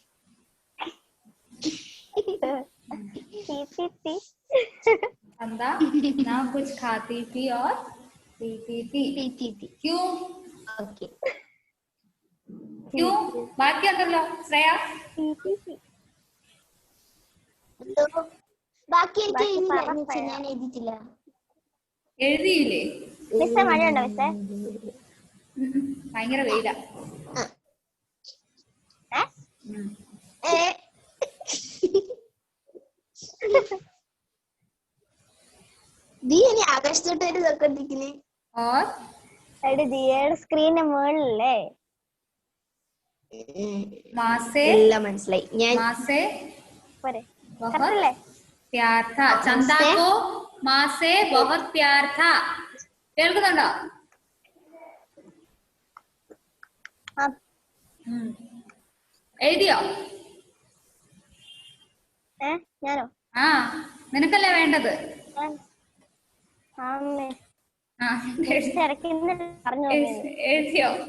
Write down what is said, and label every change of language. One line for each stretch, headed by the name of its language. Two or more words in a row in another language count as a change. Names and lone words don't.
Hindi: चंदा ना कुछ खाती थी और पीती थी. क्यों? ओके, क्यों? बाकी कर लो श्रेया.
Malayalam: ബാക്കി ഞാൻ എഴുതിയിട്ടില്ല. എഴുതിയില്ലേ? മിസ്സേ മഴയുണ്ടോ മിസ്സേ? ഭയങ്കര വെയില. ആകാശത്തോട്ട് ഒരു തൊക്കത്തിരിക്കുന്നേ. ദിയയുടെ സ്ക്രീനിന്റെ മുകളിലല്ലേ? എല്ലാം മനസ്സിലായി.
Hindi: ഞാൻ प्यार था. चंदा को माँ से बहुत प्यार था.
Malayalam: കേൾക്കുന്നുണ്ടോ? എഴുതിയോ? ഞാനോ? നിനക്കല്ലേ വേണ്ടത്? എഴുതിയോ?